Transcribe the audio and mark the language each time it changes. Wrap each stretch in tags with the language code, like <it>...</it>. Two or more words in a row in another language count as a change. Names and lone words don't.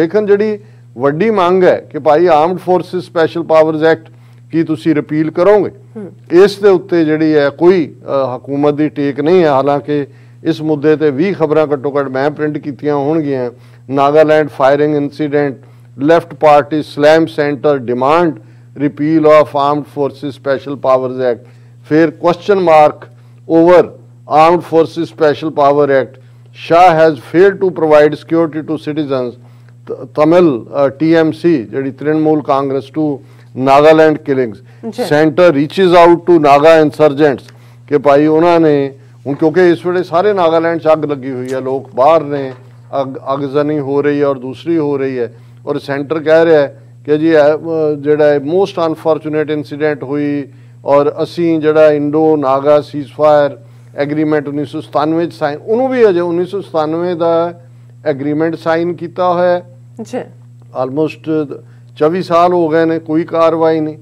<pa>ਲੇਕਿਨ ਜਿਹੜੀ ਵੱਡੀ ਮੰਗ ਹੈ ਕਿ ਭਾਈ ਆਰਮਡ ਫੋਰਸਿਸ ਸਪੈਸ਼ਲ ਪਾਵਰਸ ਐਕਟ ਕੀ ਤੁਸੀਂ ਰਿਪੀਲ ਕਰੋਗੇ, ਇਸ ਦੇ ਉੱਤੇ ਜਿਹੜੀ ਹੈ ਕੋਈ ਹਕੂਮਤ ਦੀ ਟੇਕ ਨਹੀਂ ਹੈ। ਹਾਲਾਂਕਿ ਇਸ ਮੁੱਦੇ ਤੇ 20 ਖਬਰਾਂ ਘੱਟੋ ਘੱਟ ਮੈਂ ਪ੍ਰਿੰਟ ਕੀਤੀਆਂ ਹੋਣਗੀਆਂ।</pa> <en>Nagaland firing incident, Left party slam centre demand repeal of armed forces special powers act, फिर question mark over armed forces special power act, Shah has failed to provide security to citizens, Tamil TMC ਜਿਹੜੀ ਤ੍ਰਿਣਮੂਲ ਕਾਂਗਰਸ to Nagaland killings, center reaches out to Naga insurgents</en> <pa>ਕਿ ਭਾਈ ਉਹਨਾਂ ਨੇ ਹੁਣ ਕਿਉਂਕਿ ਇਸ ਵੇਲੇ ਸਾਰੇ ਨਾਗਾਲੈਂਡ 'ਚ ਅੱਗ ਲੱਗੀ ਹੋਈ ਹੈ, ਲੋਕ ਬਾਹਰ ਨੇ, ਅਗਜ਼ਨੀ ਹੋ ਰਹੀ ਹੈ ਔਰ ਦੂਸਰੀ ਹੋ ਰਹੀ ਹੈ, ਔਰ ਸੈਂਟਰ ਕਹਿ ਰਿਹਾ ਹੈ ਕਿ ਜੀ ਜਿਹੜਾ</pa> <en>most unfortunate incident</en> <pa>ਹੋਈ ਔਰ ਅਸੀਂ ਜਿਹੜਾ</pa> <en>Indo Naga ceasefire agreement</en> <pa>1997 'ਚ ਸਾਈਨ, ਉਹਨੂੰ ਵੀ ਅਜੇ 1997 ਦਾ</pa> <en>agreement sign</en> <pa>ਕੀਤਾ ਹੋਇਆ ਹੈ, ਆਲਮੋਸਟ 24 ਸਾਲ ਹੋ ਗਏ ਨੇ, ਕੋਈ ਕਾਰਵਾਈ ਨਹੀਂ।</pa>